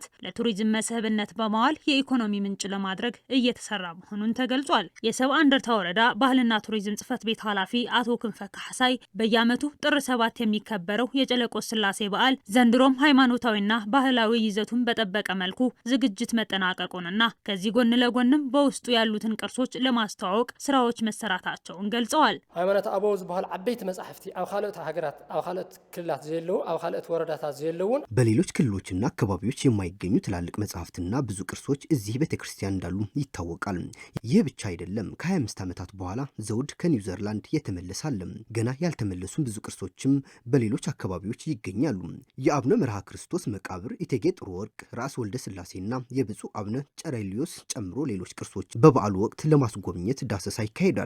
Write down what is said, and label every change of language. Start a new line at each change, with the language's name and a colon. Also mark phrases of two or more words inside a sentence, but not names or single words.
Amharic: ለቱሪዝም መስህብነት በማዋል የኢኮኖሚ ምንጭ ለማድረግ እየተሰራ መሆኑን ተገልጿል። የሰብዓ እንደርታ ወረዳ ባህልና ቱሪዝም ጽሕፈት ቤት ኃላፊ አቶ ክንፈ ካሕሳይ በየዓመቱ ጥር 7 የሚከበረው የጨለቆት ሥላሴ በዓል ዘንድሮም ሃይማኖታዊና ባህላዊ ይዘቱን በጠበቀ መልኩ ዝግጅት መጠናቀቁንና ከዚህ ጎን ለጎንም በውስጡ ያሉትን ቅርሶች ለማስተዋወቅ ስራዎች መሰራታቸውን ገልጸዋል።
Tigrinya: ሃይማኖት አበው ዝበሃል ዓበይቲ መጻሕፍቲ ኣብ ካልኦት ሃገራት ኣብ ካልኦት ክልላት ዘለው ኣብ ካልኦት ወረዳታት ዘለውን
Amharic: በሌሎች ክልሎችና አካባቢዎች የማይገኙ ትላልቅ መጻሕፍትና ብዙ ቅርሶች እዚህ ቤተክርስቲያን እንዳሉ ይታወቃል። ይህ ብቻ አይደለም። ከ25 ዓመታት በኋላ ዘውድ ከኒውዚላንድ የተመለሳለ ገና ያልተመለሱ ብዙ ቅርሶችም በሌሎች አካባቢዎች ይገኛሉ። የአቡነ መርሃ ክርስቶስ መቃብር፣ እቴጌ ጥሩ ወርቅ፣ ራስ ወልደ ሥላሴና የብፁዕ አቡነ ጨሬሊዮስ ጨምሮ ሌሎች ቅርሶች በበዓሉ ወቅት ለማስጎብኘት ዳሰሳ ይካሄዳል።